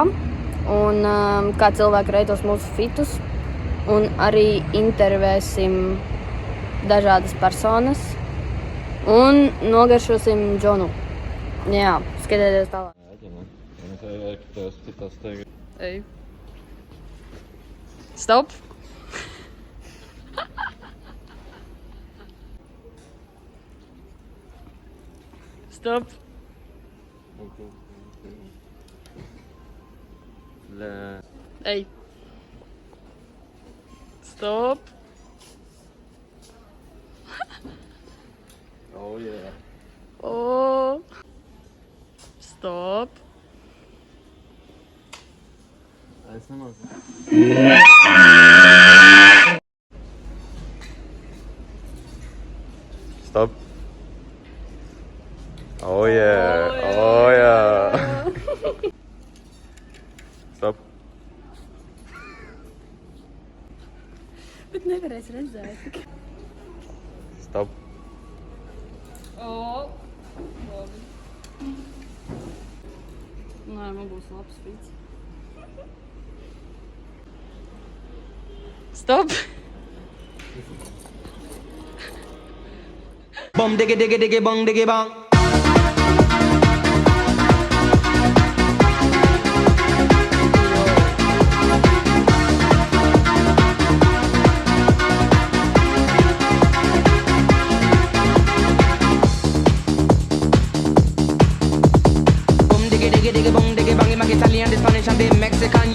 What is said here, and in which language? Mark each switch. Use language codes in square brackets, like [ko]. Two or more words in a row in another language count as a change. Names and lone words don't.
[lv] Un kā cilvēki reitos mūsu fitus. Un arī intervēsim dažādas personas. Un nogaršosim Džonu. Jā, skatieties tālāk. Ej. Stop. Stop. Ej. Stop. [en] Oh yeah. Oh. Stop. [lv] Es nemāku. Stop. [en] Oh yeah. Oh yeah. Stop. [lv] Bet nevarēs redzēt. Stop. Oh. Labi. Nē, man būs labs fits. Stop. Bum diggy diggy diggy bong diggy bong. [en] Italian, the Spanish and the Mexican.